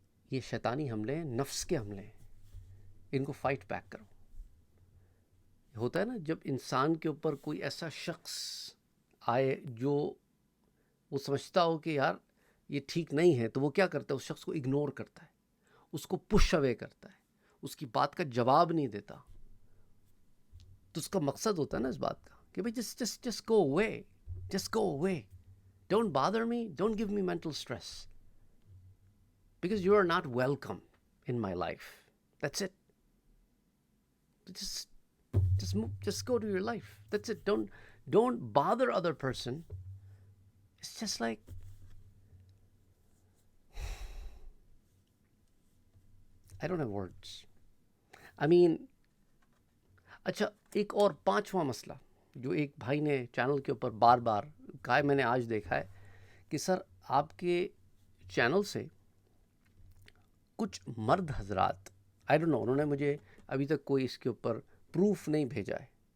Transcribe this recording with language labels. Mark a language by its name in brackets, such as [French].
[Urdu] یہ شیطانی حملے ہیں، نفس کے حملے ہیں، ان کو فائٹ بیک کرو۔ ہوتا ہے نا جب انسان کے اوپر کوئی ایسا شخص آئے جو وہ سمجھتا ہو کہ یار یہ ٹھیک نہیں ہے، تو وہ کیا کرتا ہے؟ اس شخص کو اگنور کرتا ہے، اس کو پش اوے کرتا ہے، اس کی بات کا جواب نہیں دیتا۔ تو اس کا مقصد ہوتا ہے نا اس بات کا کہ بھئی [English] Just go away, Just go away. Don't bother me. Don't give me mental stress. Because you are not welcome in my life. That's it. Just move, just go to your life. That's it. Don't bother other person. It's just like, I don't have words. I mean, [Urdu] اچھا ایک اور پانچواں مسئلہ جو ایک بھائی نے channel کے اوپر بار بار کہا ہے، میں نے آج دیکھا ہے کہ سر آپ کے چینل سے کچھ مرد حضرات، [English] I don't know, [Urdu] انہوں نے مجھے ابھی تک کوئی اس کے اوپر پروف نہیں بھیجا ہے.